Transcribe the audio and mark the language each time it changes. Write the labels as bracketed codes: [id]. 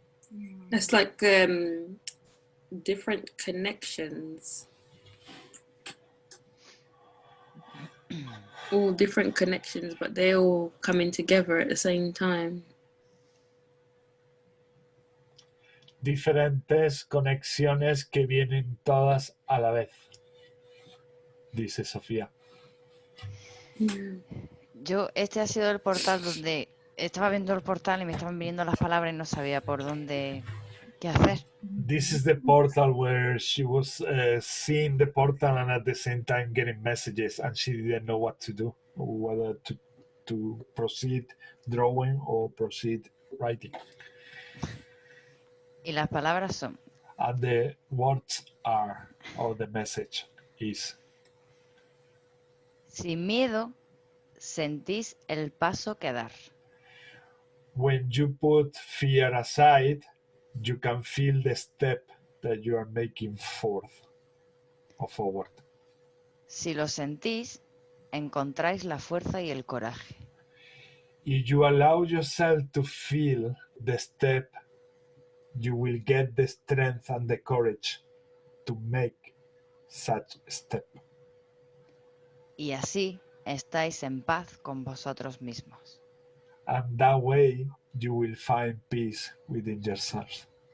[en] Very nice. It's like different connections. All different connections, but they all coming together at the same time. [es] Diferentes conexiones que vienen todas a la vez, dice Sofía. Este ha sido el portal donde estaba viendo el portal y me estaban viniendo las palabras y no sabía por dónde, qué hacer. [en] This is the portal where she was seeing the portal and at the same time getting messages, and she didn't know what to do, whether to proceed drawing or proceed writing. [es] Y las palabras son: [en] And the words are, or the message is, [es] sin miedo, sentís el paso que dar. [en] when you put fear aside, you can feel the step that you are making forth or forward. [es] Si lo sentís, encontráis la fuerza y el coraje. [en] If you allow yourself to feel the step, you will get the strength and the courage to make such step. [es] Y así estáis en paz con vosotros mismos. [en] And that way you will find peace within yourselves.